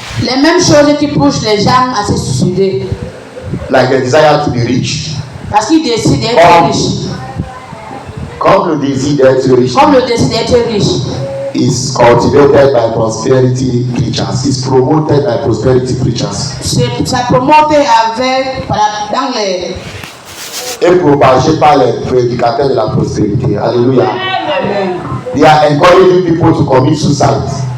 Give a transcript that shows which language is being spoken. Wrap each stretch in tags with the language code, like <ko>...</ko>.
<fr>Les mêmes choses qui poussent les gens à se suicider.</fr> <en>Like the desire to be rich.</en> <fr>Parce qu'ils décident d'être riches. Comme le désir d'être riche. Comme le désir d'être riche.</fr> <en>Is cultivated by prosperity preachers. Is promoted by prosperity preachers.</en> <fr>Ça promote avec dans les. Et propagé par les prédicateurs de la prospérité. Alléluia. Amen.</fr> <en>They are encouraging people to commit suicide.</en>